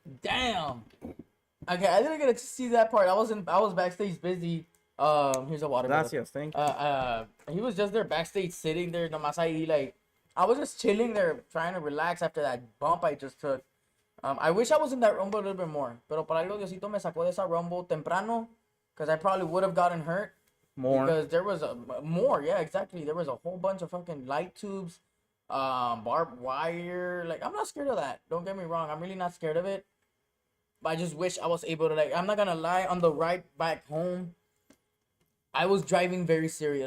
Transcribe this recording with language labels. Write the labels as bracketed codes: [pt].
[en] Damn. Okay, I didn't get to see that part. I was backstage busy. Here's a water. Gracias, thank you. He was just there backstage sitting there. [es] Nomás ahí, [en] like, I was just chilling there trying to relax after that bump I just took. I wish I was in that rumble a little bit more. [es] Pero por algo Diosito me sacó de esa rumble temprano. [en] Because I probably would have gotten hurt. More. Because there was more. Yeah, exactly. There was a whole bunch of fucking light tubes. Barbed wire. Like, I'm not scared of that. Don't get me wrong. I'm really not scared of it. But I just wish I was able to, like, I'm not going to lie. On the ride back home, I was driving very serious.